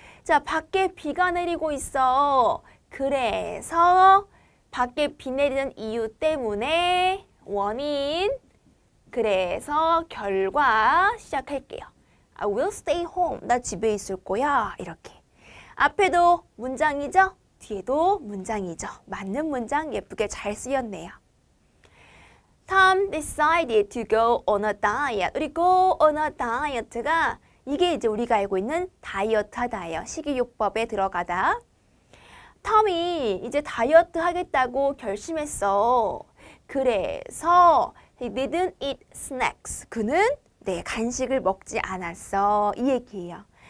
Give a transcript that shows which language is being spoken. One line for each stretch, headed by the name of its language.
Korean: 자, 밖에 비가 내리고 있어. 그래서 밖에 비 내리는 이유 때문에 원인, 그래서 결과 시작할게요.
English: I will stay home.
Korean: 나 집에 있을 거야. 이렇게. 앞에도 문장이죠? 뒤에도 문장이죠. 맞는 문장 예쁘게 잘 쓰였네요.
English: Tom decided to go on a diet.
Korean: 우리 go on a diet가 이게 이제 우리가 알고 있는 다이어트 하다예요. 식이요법에 들어가다. 톰이 이제 다이어트 하겠다고 결심했어. 그래서
English: He didn't eat snacks.
Korean: 그는 간식을 먹지 않았어. 이 얘기예요.